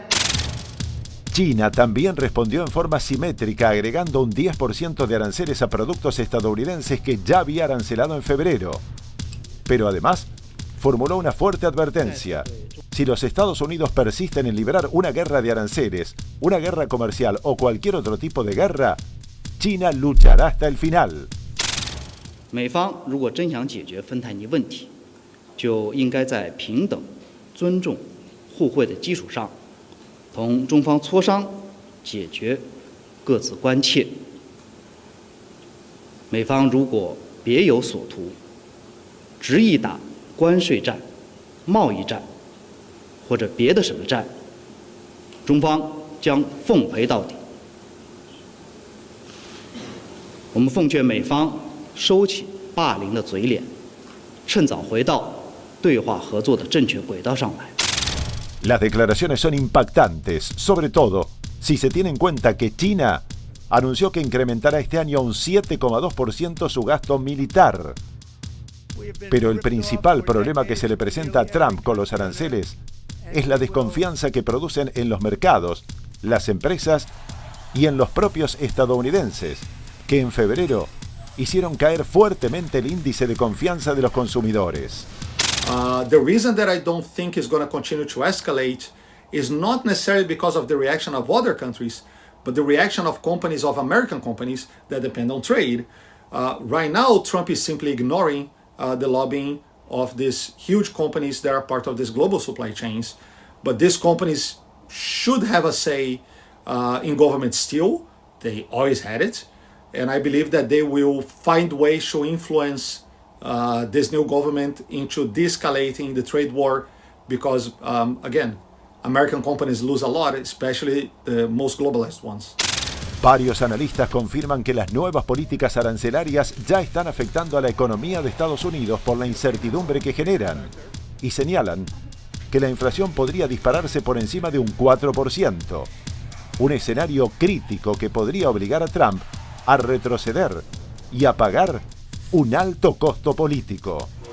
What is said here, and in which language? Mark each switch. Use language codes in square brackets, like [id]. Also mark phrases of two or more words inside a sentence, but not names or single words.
[es] China también respondió en forma simétrica, agregando un 10% de aranceles a productos estadounidenses que ya había arancelado en febrero. Pero además, formuló una fuerte advertencia. Si los Estados Unidos persisten en librar una guerra de aranceles, una guerra comercial o cualquier otro tipo de guerra, China luchará hasta el final. [zh] 美方如果真想解决芬太尼问题，就应该在平等、尊重、互惠的基础上，同中方磋商，解决各自关切。美方如果别有所图，执意打关税战、贸易战或者别的什么战，中方将奉陪到底。我们奉劝美方收起霸凌的嘴脸，趁早回到对话合作的正确轨道上来。 [es] Las declaraciones son impactantes, sobre todo si se tiene en cuenta que China anunció que incrementará este año un 7,2% su gasto militar. Pero el principal problema que se le presenta a Trump con los aranceles es la desconfianza que producen en los mercados, las empresas y en los propios estadounidenses, que en febrero hicieron caer fuertemente el índice de confianza de los consumidores. [en] The reason that I don't think it's going to continue to escalate is not necessarily because of the reaction of other countries, but the reaction of companies, of American companies that depend on trade. Right now, Trump is simply ignoring the lobbying of these huge companies that are part of these global supply chains. But these companies should have a say in government still. They always had it. And I believe that they will find ways to influence this new government into de-escalating the trade war because, again, American companies lose a lot, especially the most globalized ones. [es] Varios analistas confirman que las nuevas políticas arancelarias ya están afectando a la economía de Estados Unidos por la incertidumbre que generan y señalan que la inflación podría dispararse por encima de un 4%, un escenario crítico que podría obligar a Trump a retroceder y a pagar un alto costo político.